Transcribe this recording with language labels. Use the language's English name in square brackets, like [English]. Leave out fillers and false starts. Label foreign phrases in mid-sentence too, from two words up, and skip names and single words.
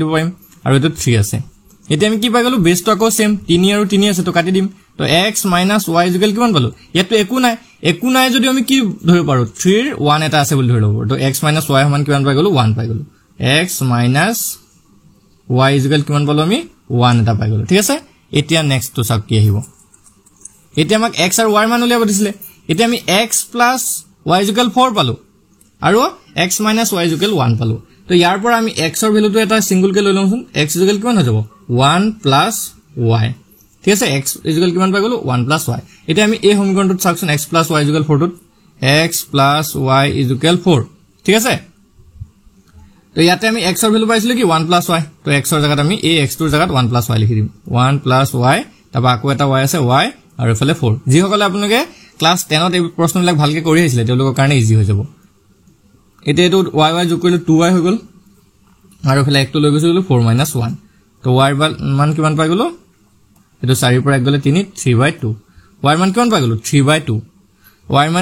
[Assamese] দিব পাৰিম আৰু এটো 3 আছে এতিয়া আমি কি পাই গলো বেসটো আকৌ সেম 3 আৰু 3 আছে তো কাটি দিম তো [English] x minus y equal [Assamese] কিমান পালো ইয়াতো একো নাই যদি আমি কি ধৰি পাৰো 3 ৰ 1 এটা আছে বুলি ধৰি লব তো [English] x minus y equal [Assamese] কিমান পাই গলো 1 পাই গলো [English] x minus y is equal [Assamese] কিমান পালো আমি 1 এটা পাই গলো ঠিক আছে এতিয়া নেক্সট তো চাওক কি আহিব এতিয়া আমাক x আৰু y মান উলিয়াব দিছিলে এতিয়া আমি [English] x plus y is equal 4 [Assamese] পালো আৰু [English] x minus y is equal 1 [Assamese] পালো তো ইয়াৰ পৰা আমি x ৰ ভ্যালুটো এটা সিঙ্গল কে লৈ লমচোন [English] x is equal [Assamese] কিমান হৈ যাব [English] 1 plus y [Assamese] ঠিক আছে [English] x is equal [Assamese] কিমান পাই গলো [English] 1 plus y [Assamese] এতিয়া আমি এই সমীকৰণটোত চাওকচোন [English] x plus y is equal 4 [Assamese] টোত [English] x plus y is equal 4 [Assamese] ঠিক আছে তো ইয়াতে আমি x ৰ ভ্যালু পাইছিলো কি [English] 1 plus y [Assamese] তো x ৰ জায়গাত আমি এই x ৰ জায়গাত [English] 1 plus y [Assamese] লিখি দিম [English] 1 plus y [Assamese] তাবা আকৌ এটা y আছে y আৰু এফালে 4 যি সকলে আপোনালোকে ক্লাস 10 ত এই প্ৰশ্নবিলাক ভালকে কৰি আহিছিলে তেওঁলোকৰ কাৰণে ইজি হৈ যাব এটা এটো y y যোগ কৰিলে 2y হৈ গল আৰু এফালে 1 টো লৈ গৈছিল 4 - 1 তো y মান কিমান পাই গলো এটো 4 পৰা 1 গলে 3 3/2 y মান কিমান পাই গলো 3/2 y মান